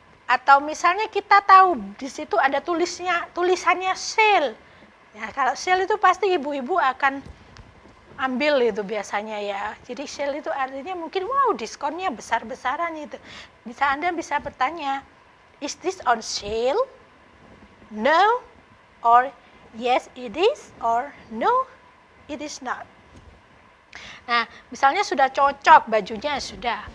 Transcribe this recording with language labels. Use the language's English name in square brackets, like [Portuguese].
[Indonesian] Atau misalnya kita tahu di situ ada tulisannya sale. Ya, kalau sale itu pasti ibu-ibu akan ambil itu biasanya ya. Jadi sale itu artinya mungkin wow diskonnya besar-besaran itu. Anda bisa bertanya, [English] is this on sale? No, or yes it is, or no it is not. [Indonesian] Nah, misalnya sudah cocok bajunya, sudah.